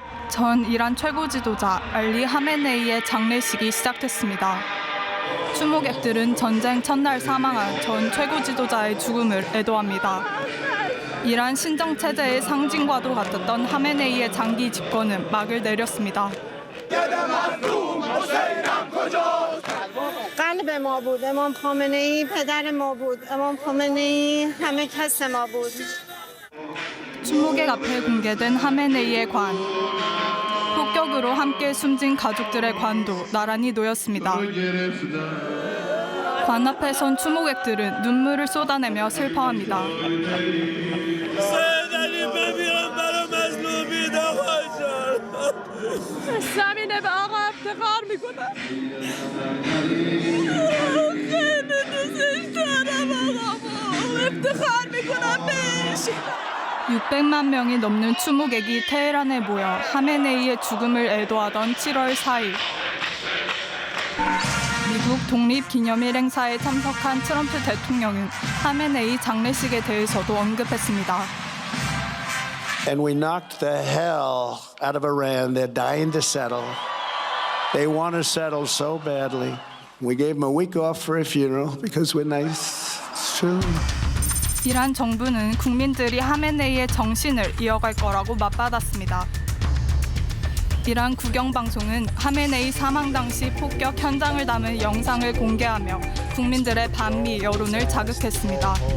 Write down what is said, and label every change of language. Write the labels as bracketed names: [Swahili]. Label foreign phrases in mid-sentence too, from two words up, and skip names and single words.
[Korean] 전 이란 최고 지도자 알리 하메네이의 장례식이 시작됐습니다. 추모객들은 전쟁 첫날 사망한 전 최고 지도자의 죽음을 애도합니다. 이란 신정체제의 상징과도 같았던 하메네이의 장기 집권은 막을 내렸습니다. [Persian] قلب ما بود امام خامنه‌ای پدر ما بود امام خامنه‌ای همه کس ما بود [Korean] 추모객 앞에 공개된 하메네이의 관. 폭격으로 함께 숨진 가족들의 관도 나란히 놓였습니다. 관 앞에 선 추모객들은 눈물을 쏟아내며 슬퍼합니다. [Persian] زمینه به آقا افتخار میکنم خیلی دوستش دارم آقامو افتخار میکنم بهش [Korean] 600만 명이 넘는 추모객이 테헤란에 모여 하메네이의 죽음을 애도하던 7월 4일. 미국 독립기념일 행사에 참석한 트럼프 대통령은 하메네이 장례식에 대해서도 언급했습니다. [English] And we knocked the hell out of Iran. They're dying to settle. They want to settle so badly. We gave them a week off for a funeral because we're nice. It's true. [Korean] 이란 정부는 국민들이 하메네이의 정신을 이어갈 거라고 맞받았습니다. 이란 국영방송은 하메네이 사망 당시 폭격 현장을 담은 영상을 공개하며 국민들의 반미 여론을 자극했습니다.